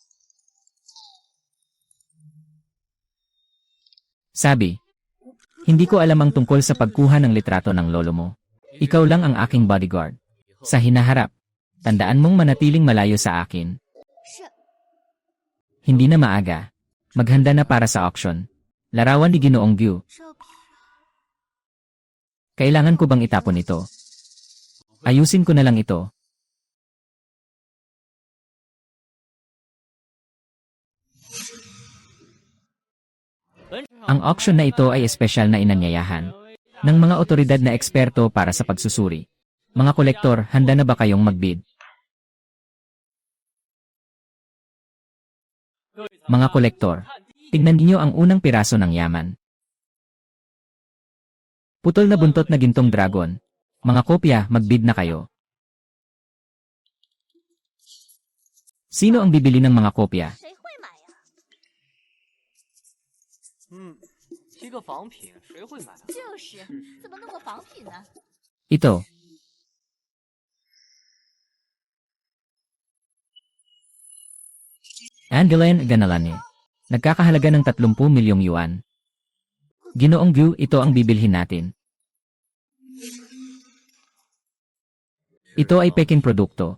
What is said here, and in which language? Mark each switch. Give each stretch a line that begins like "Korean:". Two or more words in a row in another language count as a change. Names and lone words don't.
Filipino: Sabi, hindi ko alam ang tungkol sa pagkuha ng litrato ng lolo mo. Ikaw lang ang aking bodyguard. Sa hinaharap, tandaan mong manatiling malayo sa akin.
Chinese: 是
Filipino: Hindi na maaga. Maghanda na para sa auction. Larawan ni Ginoong Gyu.
Chinese: 照片。
Filipino: Kailangan ko bang itapon ito? Ayusin ko na lang ito. Ang auction na ito ay espesyal na inanyayahan ng mga otoridad na eksperto para sa pagsusuri. Mga kolektor, handa na ba kayong magbid? Mga kolektor, tignan niyo ang unang piraso ng yaman. Putol na buntot na gintong dragon. Mga kopya, magbid na kayo. Sino ang bibili ng mga kopya?
Chinese: 谁会买呀？一个仿品，谁会买？就是，怎么弄个仿品呢？
Filipino: Ito. Angelaine Ganalane. Nagkakahalaga ng 30 milyong yuan. Ginoong Gyu, ito ang bibilhin natin. Ito ay peking produkto.